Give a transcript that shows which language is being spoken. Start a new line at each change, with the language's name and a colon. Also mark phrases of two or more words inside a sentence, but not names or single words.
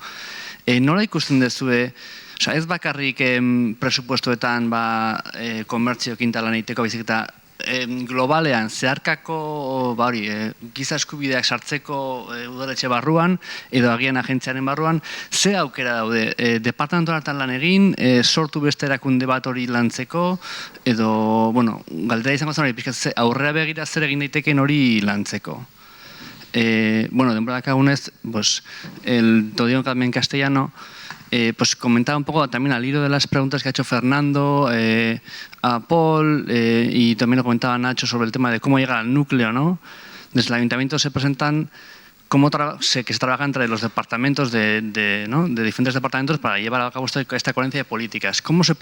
Basque: Nola ikusten dezue, ez bakarrik presupuestoetan komertzioekin talan egiteko, baizik eta globalean, zeharkako giza eskubideak sartzeko udaletxe barruan, edo agian agentziaren barruan, ze aukera daude, departamentoetan lan egin, sortu beste erakunde bat hori lantzeko, edo, bueno, galdera izango zen hori, pixkat, aurrera begira zer egin daiteken hori lantzeko.
Spanish: Bueno, de verdad que aún es, pues, lo digo también en castellano, pues comentaba un poco también al hilo de las preguntas que ha hecho Fernando, a Paul, y también lo comentaba Nacho sobre el tema de cómo llegar al núcleo, ¿no? Desde el ayuntamiento se presentan que se trabaja entre los departamentos de diferentes departamentos para llevar a cabo esta coherencia de políticas.